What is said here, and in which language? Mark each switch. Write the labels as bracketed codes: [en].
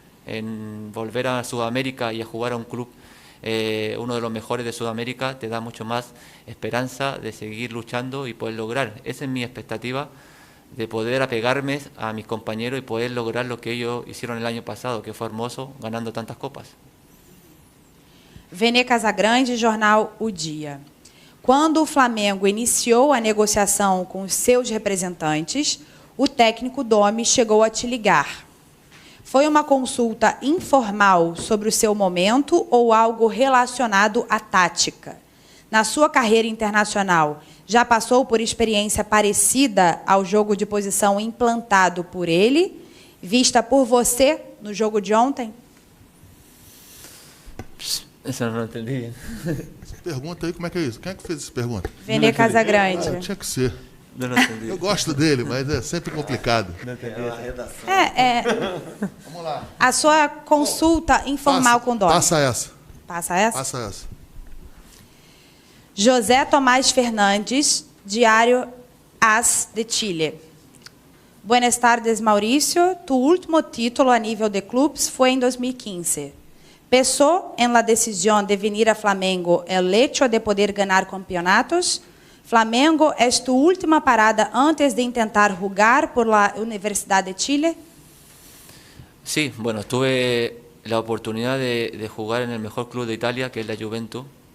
[es] en volver a Sudamérica y a jugar a un club, uno de los mejores de Sudamérica, te da mucho más esperanza de seguir luchando y poder lograr. Esa es mi expectativa, de poder apegarme a mis compañeros y poder lograr lo que ellos hicieron el año pasado, que fue hermoso, ganando tantas copas. [pt] Vene Casagrande, jornal O Dia. Quando o Flamengo iniciou a negociação com os seus representantes, o técnico Domi chegou a te ligar. Foi uma consulta informal sobre o seu momento ou algo relacionado à tática? Na sua carreira internacional, já passou por experiência parecida ao jogo de posição implantado por ele, vista por você no jogo de ontem? [es] Eso no lo entendí bien. [pt] Essa pergunta aí, como é que é isso? Quem é que fez essa pergunta? Vene Casagrande. Tinha que ser. [es] No lo entendí. [pt] Eu gosto dele, mas é sempre complicado. Vamos lá. A sua consulta informal com o Domi. Passa essa. Passa essa? Passa essa. José Tomás Fernandes, Diário AS de Chile. [es] Buenas tardes, Mauricio. [pt] Tu último título a nível de clubes foi em 2015. [es] Pensó en la decisión de venir a Flamengo el hecho de poder ganar campeonatos? Flamengo es tu última parada antes de intentar jugar por la Universidad de Chile? Sí, bueno, tuve la oportunidad de jugar en el mejor club de Italia, que es la Juventus.